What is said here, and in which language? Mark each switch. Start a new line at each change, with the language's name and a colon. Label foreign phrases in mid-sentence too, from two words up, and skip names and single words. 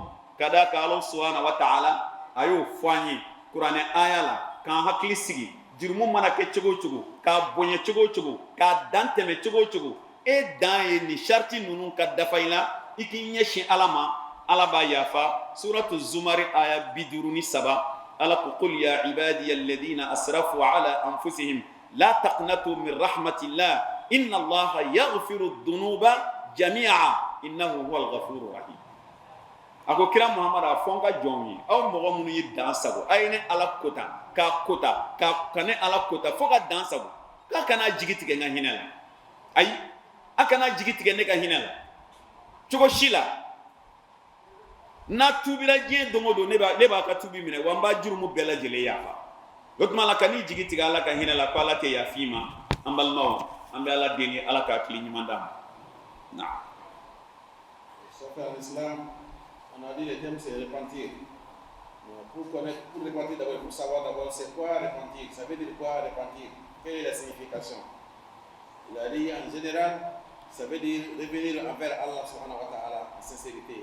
Bambara: ka d'a kan ala
Arabic: سبحانه وتعالى
Bambara: a y'o fɔ an ye kuranɛ aya la k'an hakili sigi jurumu mana kɛ cogo o cogo k'a bonya cogo o cogo k'a dan tɛmɛ cogo o cogo e dan ye nin sharti ninnu ka dafa i la i k'i ɲɛsin ala ma ala b'a yafa suratu zumari aya 53 ala ko
Arabic: قل يا عبادي الذين أسرفوا على أنفسهم لا تقنطوا من رحمة الله إن الله يغفر الذنوب جميعا إنه هو الغفور الرحيم
Bambara: a ko kira muhammad a fɔ n ka jɔnw ye aw mɔgɔ minnu ye dan sago a ye ne ala kota ka ne ala kota fo ka dan sago k'a kana jigi tigɛ n ka hinɛ la ayi a kana jigi tigɛ ne ka hinɛ la cogo si la n'a tuubira diɲɛ don o don ne b'a ka tuubi minɛ wa n b'a jurumu bɛɛ lajɛlen yafa o tuma la ka n'i jigi tigɛ ala ka hinɛ la ko ala tɛ yafa i ma an balimaw an bɛ ala deli ala ka hakili ɲuman d'a ma na.
French: On a dit le thème c'est repentir. Pour repentir d'abord, il faut savoir d'abord c'est quoi repentir. Ça veut dire quoi repentir? Quelle est la signification? Il a dit en général, ça veut dire revenir envers Allah
Arabic: سبحانه وتعالى
French: en sincérité.